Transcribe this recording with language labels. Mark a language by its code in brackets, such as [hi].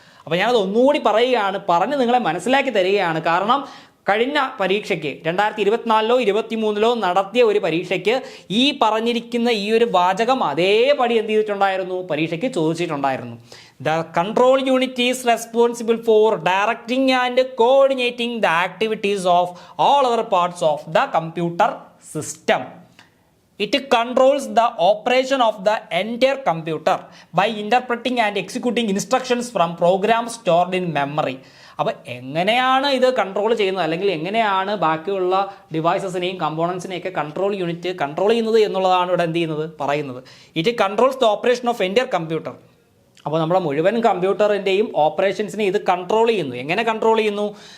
[ml] അപ്പോൾ ഞാനത് ഒന്നുകൂടി പറയുകയാണ്, പറഞ്ഞ് നിങ്ങളെ മനസ്സിലാക്കി തരികയാണ്. കാരണം കഴിഞ്ഞ പരീക്ഷയ്ക്ക് 2024-ലോ 2023-ലോ നടത്തിയ ഒരു പരീക്ഷയ്ക്ക് ഈ പറഞ്ഞിരിക്കുന്ന ഈ ഒരു വാചകം അതേപടി എന്ത് ചെയ്തിട്ടുണ്ടായിരുന്നു? പരീക്ഷയ്ക്ക് ചോദിച്ചിട്ടുണ്ടായിരുന്നു. [en] The control unit is responsible for directing and coordinating the activities of all other parts of the computer system. It controls the operation of the entire computer by interpreting and executing instructions from programs stored in memory. [ml] അപ്പോൾ എങ്ങനെയാണ് ഇത് control ചെയ്യുന്നത് അല്ലെങ്കിൽ എങ്ങനെയാണ് ബാക്കിയുള്ള ഡിവൈസസിനെയും കമ്പോണൻസിനെയൊക്കെ control unit control ചെയ്യുന്നത് എന്നുള്ളതാണ് ഇവിടെ എന്ത് ചെയ്യുന്നത് പറയുന്നത്. [en] It controls the operation of entire computer. [ml] അപ്പോൾ നമ്മുടെ മുഴുവൻ കമ്പ്യൂട്ടറിൻ്റെയും ഓപ്പറേഷൻസിനെ ഇത് കൺട്രോൾ ചെയ്യുന്നു. എങ്ങനെ കൺട്രോൾ ചെയ്യുന്നു?